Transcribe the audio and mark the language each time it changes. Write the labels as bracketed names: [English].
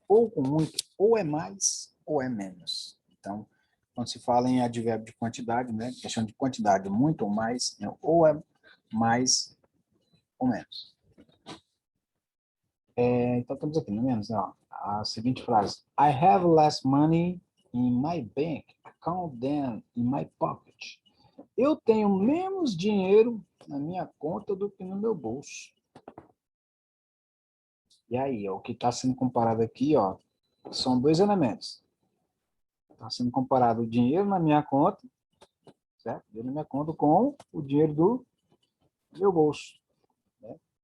[Portuguese] Pouco, muito, ou é mais ou é menos. Então, quando se fala em advérbio de quantidade, né? Questão de quantidade, muito ou mais, né? Ou é mais ou menos. Então, temos aqui, no menos, ó, a seguinte frase. [English] I have less money in my bank account than in my pocket. [Portuguese] Eu tenho menos dinheiro na minha conta do que no meu bolso. E aí, ó, o que está sendo comparado aqui, ó, são dois elementos. Está sendo comparado o dinheiro na minha conta, certo? Dinheiro na minha conta com o dinheiro do meu bolso. Né?